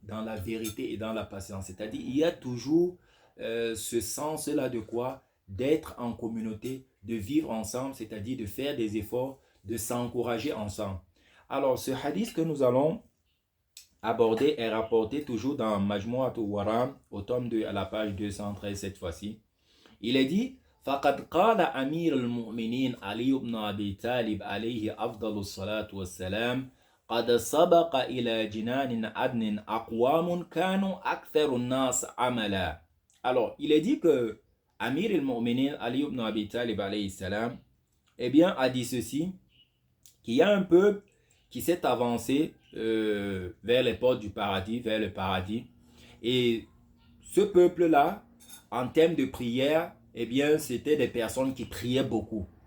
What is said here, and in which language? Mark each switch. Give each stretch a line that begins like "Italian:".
French: Dans la vérité et dans la patience. C'est-à-dire, il y a toujours ce sens-là de quoi? D'être en communauté, de vivre ensemble, c'est-à-dire de faire des efforts, de s'encourager ensemble. Alors, ce hadith que nous allons aborder est rapporté toujours dans Majmu'at al-Waram, au tome 2, à la page 213 cette fois-ci. Il est dit,
Arabic: فقد قال أمير المؤمنين علي بن أبي طالب عليه أفضل الصلاة والسلام قد سبق إلى جنان عدن أقوام كانوا أكثر الناس عملا.
French: Alors, il est dit que Amir al-Mu'minin Ali ibn Abi Talib alayhi salam, eh bien, a dit ceci, qu'il y a un peuple qui s'est avancé vers les portes du paradis, vers le paradis. Et ce peuple-là, en termes de prière, eh bien, c'était des personnes qui priaient beaucoup.